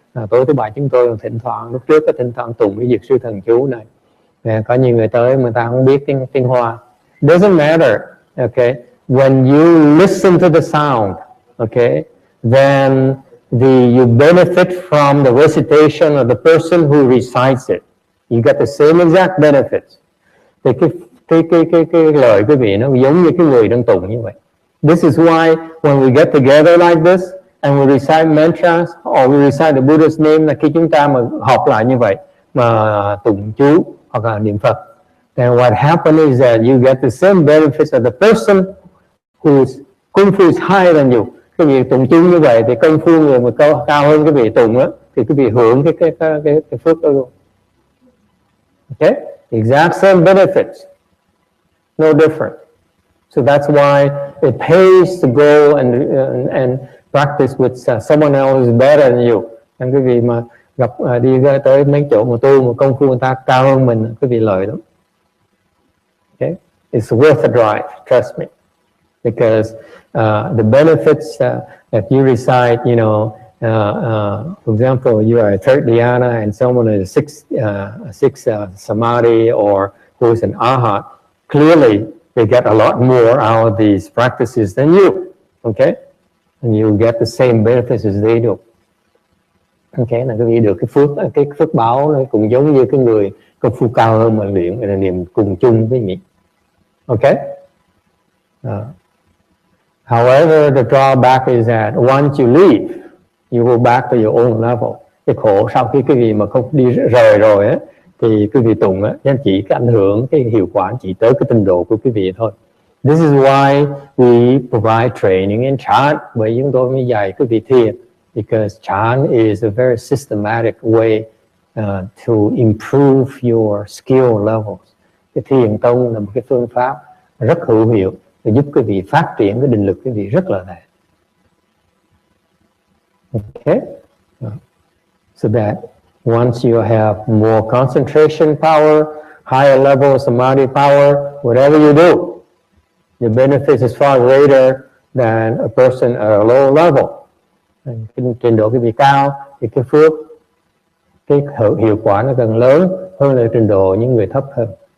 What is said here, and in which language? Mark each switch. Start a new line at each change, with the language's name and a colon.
Vietnamese: Tối thứ bảy chúng tôi thỉnh thoảng, lúc trước có thỉnh thoảng tụng cái dược sư thần chú này. Có nhiều người tới mà ta không biết tiếng Hoa.
English: Doesn't matter. Okay, when you listen to the sound, okay, then you benefit from the recitation of the person who recites it. You get the same exact benefits.
Vietnamese: Thì cái lời quý vị nó giống như cái người đang tụng như vậy.
English: This is why when we get together like this and we recite mantras or we recite the Buddha's name,
Vietnamese: là khi chúng ta mà họp lại như vậy mà tụng chú hoặc là niệm Phật,
English: then what happens is that you get the same benefits of the person whose kung fu is higher than you.
Vietnamese: Cái việc tụng chú như vậy thì công phu người mà cao hơn cái vị tụng á, thì cái vị hưởng cái phước đó luôn.
English: Okay, exact same benefits, no different. So that's why it pays to go and practice with someone else who's better than you.
Vietnamese: Nên quý vị mà gặp đi tới mấy chỗ mà tu mà công phu người ta cao hơn mình, quý vị lợi lắm.
English: Okay, it's worth the drive, trust me, because the benefits that you recite, you know, for example, you are a third dhyana and someone is sixth samadhi or who is an arhat, clearly they get a lot more out of these practices than you, okay? And you get the same benefits as they do.
Vietnamese: Okay, là quý vị được cái phước báo nó cũng giống như cái người công phu cao hơn mà luyện là niềm cùng chung với mình. Okay?
English: However, the drawback is that once you leave, you go back to your own level.
Vietnamese: Cái khổ sau khi quý vị mà không đi rời rồi á, thì quý vị tụng á, chỉ cái ảnh hưởng, cái hiệu quả chỉ tới cái trình độ của quý vị thôi.
English: This is why we provide training in chant,
Vietnamese: bởi chúng tôi mới dạy quý vị thiền.
English: Because chant is a very systematic way to improve your skill levels.
Vietnamese: Cái thiền tông là một cái phương pháp rất hữu hiệu để giúp quý vị phát triển cái định lực quý vị rất là đẹp.
English: Okay, so that once you have more concentration power, higher level of samadhi power, whatever you do, the benefits is far greater than a person at a low level.
Vietnamese: Cái trình độ quý vị cao thì cái phước, cái hiệu quả nó càng lớn hơn là trình độ những người thấp hơn.